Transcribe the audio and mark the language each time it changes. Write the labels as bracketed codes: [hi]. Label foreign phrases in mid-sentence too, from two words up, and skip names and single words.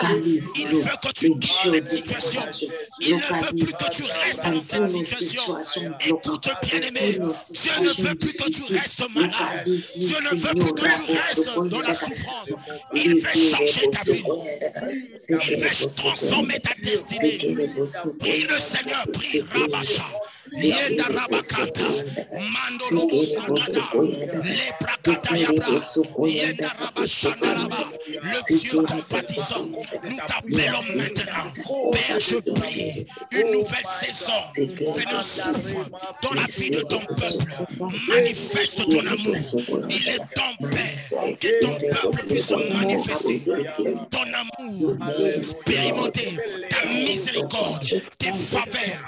[fr] Il veut que tu quittes cette situation. Il ne veut plus que tu restes dans cette situation. Écoute, bien-aimé. Dieu ne veut plus que tu restes malade. Dieu ne veut plus que tu restes dans la souffrance. Il veut changer ta vie. Il veut transformer ta destinée. Prie le Seigneur, prie Rabasha. Yenda Rabakata, Mandorobo Sangada, Leprakata Yabra, Yenda Rabashandaraba, le Dieu compatissant. Nous t'appelons maintenant. Père, je prie une nouvelle saison. Seigneur, s'ouvre dans la vie de ton peuple. Manifeste ton amour. Il est ton Père. Que ton peuple puisse manifester ton amour, expérimenter ta miséricorde, tes faveurs.